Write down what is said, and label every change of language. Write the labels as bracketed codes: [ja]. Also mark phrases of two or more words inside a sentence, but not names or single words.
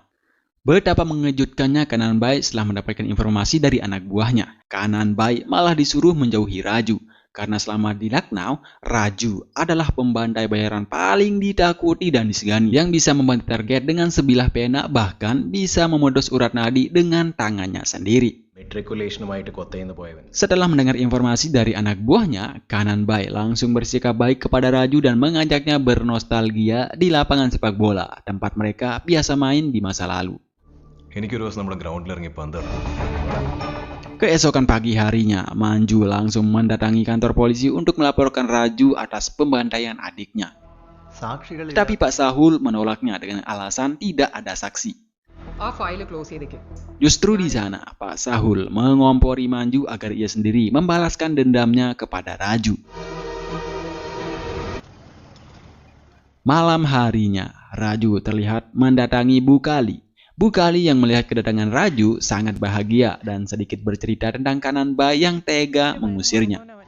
[id] Betapa mengejutkannya Kanan Bai setelah mendapatkan informasi dari anak buahnya. Kanan Bai malah disuruh menjauhi Raju. Karena selama di Lucknow, Raju adalah pembandai bayaran paling ditakuti dan disegani. Yang bisa membantu target dengan sebilah pena, bahkan bisa memodus urat nadi dengan tangannya sendiri. [ml] മെട്രിക്കുലേഷനുമായിട്ട് കൊത്തയിൽ നിന്ന് പോയവൻ. [id] Setelah mendengar informasi dari anak buahnya, Kanan Bai langsung bersikap baik kepada Raju dan mengajaknya bernostalgia di lapangan sepak bola, tempat mereka biasa main di masa lalu. [ml] എനിക്കൊരു ദിവസം നമ്മുടെ ഗ്രൗണ്ടിൽ ഇറങ്ങി പന്ത്. [id] Keesokan pagi harinya, Manju langsung mendatangi kantor polisi untuk melaporkan Raju atas pembantaian adiknya. Tetapi Pak Sahul menolaknya dengan alasan tidak ada saksi. [ml] ആ [en] file close [ml] ചെയ്തേക്ക്. [id] Justru di sana, Pak Sahul mengompori Manju agar ia sendiri membalaskan dendamnya kepada Raju. Malam harinya, Raju terlihat mendatangi Bukali. Bukali yang melihat kedatangan Raju sangat bahagia dan sedikit bercerita tentang Kanan Bai yang tega mengusirnya.